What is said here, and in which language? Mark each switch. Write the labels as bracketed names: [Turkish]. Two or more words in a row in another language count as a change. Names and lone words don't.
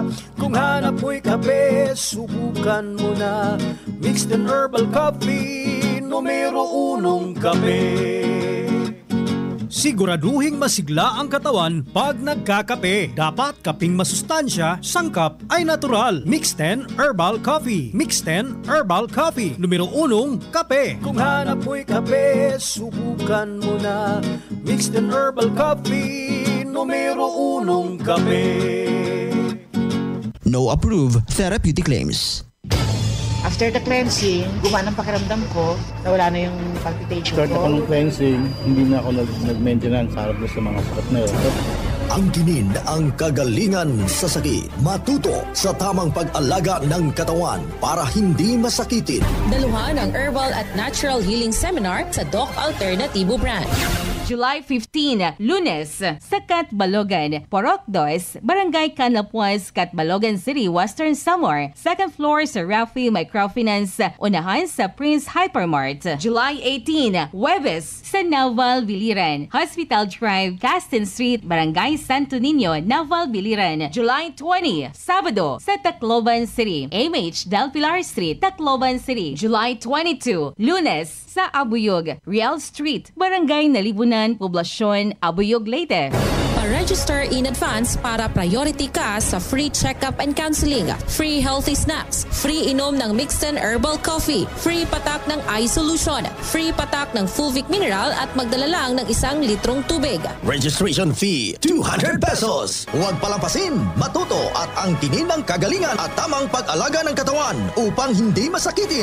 [Filipino] Kung hanap mo'y kape, subukan mo na [English] mixed and herbal coffee, [Filipino] numero 1 kape. Siguraduhing masigla ang katawan pag nagkakape. Dapat kaping masustansya, sangkap ay natural. Mixed 10 Herbal Coffee. Mixed 10 Herbal Coffee. Numero 1, kape. Kung hanap mo'y kape, subukan mo na Mixed 10 Herbal Coffee. Numero 1, kape. [English] No approved therapeutic claims. After the cleansing, [Filipino] gumana ang pakiramdam ko, nawala na yung palpitation Start ko. ako ng cleansing, hindi na ako nag-maintenance harap sa mga sakit na yun. Angkinin ang kagalingan sa sakit. Matuto sa tamang pag-alaga ng katawan para hindi masakitin. Daluhan ang Herbal at Natural Healing Seminar sa Doc Alternativo Branch. July 15, Lunes, sa Catbalogan, Porok 2, Barangay Canapuas, Catbalogan City, Western Samar. [English] Second floor [Filipino] sa Rafi Microfinance, unahan sa Prince Hypermart. July 18, Huwebes, sa Naval Biliran, Hospital Drive, Caston Street, Barangay Santo Niño, Naval Biliran. July 20, Sabado, sa Tacloban City, MH Del Pilar Street, Tacloban City. July 22, Lunes, sa Abuyog, Real Street, Barangay Nalibunan, Poblasyon, Abuyog, Leyte. Pa-register [English] in advance [Filipino] para priority ka sa [English] free check-up and counseling, free healthy snacks, [Filipino] free inom ng Mixed 10 Herbal Coffee, free patak ng [English] eye solution, [Filipino] free patak ng Fulvic Mineral at magdala lang ng 1 litrong tubig. [English] Registration fee, [Filipino] 200 pesos. Huwag palampasin, matuto at angkinin ang kagalingan at tamang pag-alaga ng katawan upang hindi masakitin.